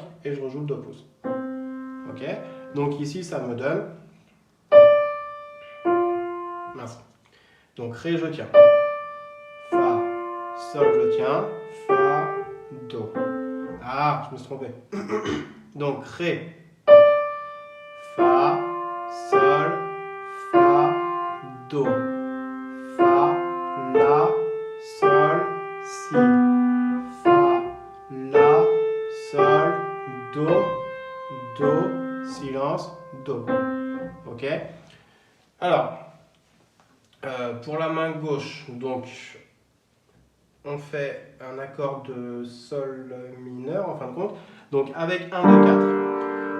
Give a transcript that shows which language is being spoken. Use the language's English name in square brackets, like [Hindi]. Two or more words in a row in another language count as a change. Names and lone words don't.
[French] Et je rejoue le Do pouce. Ok. Donc ici, ça me donne... Mince. Donc Ré, je tiens. Fa, Sol, je tiens. Fa, Do. Ah, je me suis trompé. Donc Ré, Fa, Sol, Fa, Do. Fa, La, Sol, Si. Fa, La, Sol, Do, Do, silence, Do. Ok. Alors, pour la main gauche, donc, on fait un accord de Sol mineur en fin de compte, donc avec 1, 2, 4.